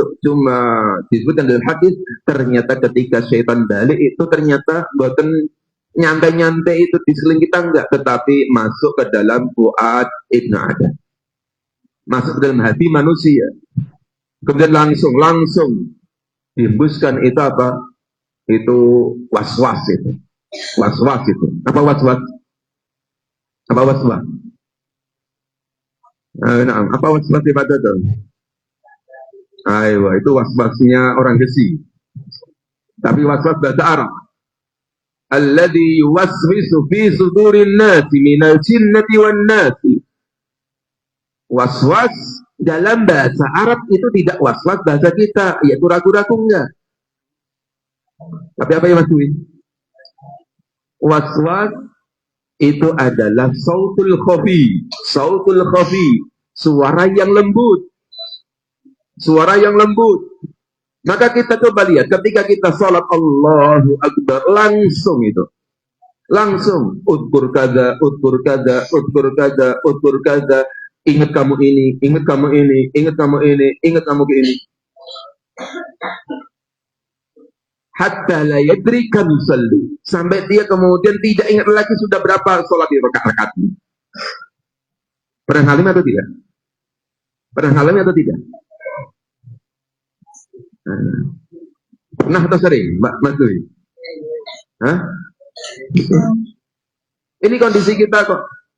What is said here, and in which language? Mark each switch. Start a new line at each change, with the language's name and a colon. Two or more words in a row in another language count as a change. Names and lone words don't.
Indonesian: Cuma disebutkan dalam hadis ternyata ketika syaitan balik itu ternyata bukan nyantai-nyantai itu di sekeliling kita enggak, tetapi masuk ke dalam
Arabic: فؤاد ابن آدم,
Indonesian: masuk ke dalam hati manusia, kemudian langsung dihembuskan itu apa? Itu was-was itu. Was-was itu. Apa was-was? Apa was-was? Nah, apa was-was ibadah itu? Ayo, itu was-wasnya orang Gesi. Tapi was-was bahasa Arab.
Arabic: الذي يوسوس في صدور الناس من الجنة والناس.
Indonesian: Was-was dalam bahasa Arab itu tidak was-was bahasa kita, yaitu ragu-ragu enggak. Tapi apa yang maksudnya? Was-was itu adalah
Arabic: صوت الخفي,
Indonesian: suara yang lembut. Maka kita coba lihat ketika kita sholat
Arabic: الله أكبر,
Indonesian: langsung
Arabic: اذكر كذا,
Indonesian: ingat kamu ini, ingat kamu ini.
Arabic: حتى لا يدري كم يصلي,
Indonesian: sampai dia kemudian tidak ingat lagi sudah berapa sholat di rakaat-rakaatnya. Pernah ngalamin atau tidak? Pernah atau sering, Mbak Dwi? Hah? Ini kondisi kita kok.